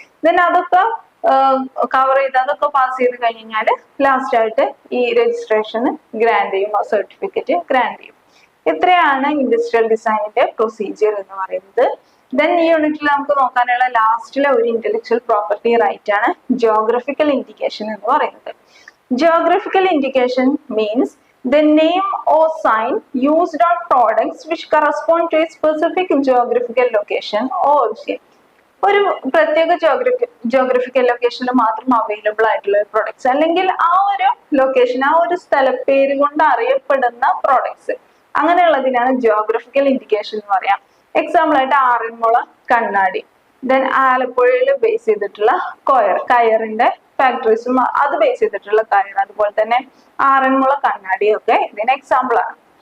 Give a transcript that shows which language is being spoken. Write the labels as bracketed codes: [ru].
[ml] Then അതൊക്കെ cover ചെയ്ത് അതൊക്കെ പാസ് ചെയ്ത് കഴിഞ്ഞാൽ ലാസ്റ്റ് ആയിട്ട് ഈ രജിസ്ട്രേഷൻ ഗ്രാൻഡ് ചെയ്യും, ആ സർട്ടിഫിക്കറ്റ് ഗ്രാൻഡ് ചെയ്യും. ഇത്രയാണ് ഇൻഡസ്ട്രിയൽ ഡിസൈനിന്റെ പ്രൊസീജിയർ എന്ന് പറയുന്നത്. ദെൻ ഈ യൂണിറ്റിൽ നമുക്ക് നോക്കാനുള്ള ലാസ്റ്റിലെ ഒരു ഇന്റലക്ച്വൽ പ്രോപ്പർട്ടി റൈറ്റ് ആണ് ജിയോഗ്രഫിക്കൽ ഇൻഡിക്കേഷൻ എന്ന് പറയുന്നത്. [en] Geographical indication means the name or sign used on products which correspond to a specific geographical location or origin. [ml] ഒരു പ്രത്യേക ജോഗ്രഫിക്കൽ ലൊക്കേഷനിൽ മാത്രം അവൈലബിൾ ആയിട്ടുള്ള പ്രോഡക്ട്സ്, അല്ലെങ്കിൽ ആ ഒരു ലൊക്കേഷൻ, ആ ഒരു സ്ഥലപ്പേര് കൊണ്ട് അറിയപ്പെടുന്ന പ്രോഡക്ട്സ്, അങ്ങനെയുള്ളതിനാണ് ജോഗ്രഫിക്കൽ ഇൻഡിക്കേഷൻ എന്ന് പറയാം. എക്സാമ്പിൾ ആയിട്ട് ആറന്മുള കണ്ണാടി, ദെൻ ആലപ്പുഴയിൽ ബേസ് ചെയ്തിട്ടുള്ള കയറിന്റെ ഫാക്ടറീസും അത് ബേസ് ചെയ്തിട്ടുള്ള കയർ, അതുപോലെ തന്നെ ആറന്മുള കണ്ണാടിയൊക്കെ ഇതിന് എക്സാമ്പിൾ ആണ്.